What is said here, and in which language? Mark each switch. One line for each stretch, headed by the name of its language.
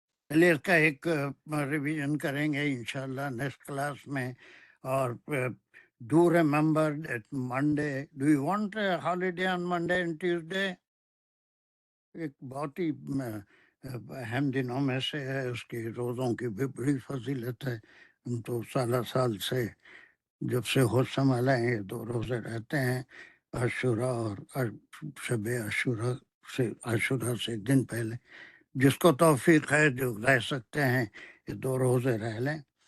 Urdu: چلیے اس کا ایک ریویژن کریں گے انشاءاللہ نیکسٹ کلاس میں.
English: اور do remember that Monday, do you want a holiday on Monday and Tuesday?
Urdu: ایک بہت ہی اہم دنوں میں سے ہے. اس کی روزوں کی بھی بڑی فضیلت ہے. ہم تو سال سے جب سے ہوش سنبھالا ہے یہ 2 روزے رہتے ہیں. عاشورہ اور شب عاشورہ سے ایک دن پہلے جس کو توفیق ہے جو رہ سکتے ہیں یہ 2 روزے رہ لیں.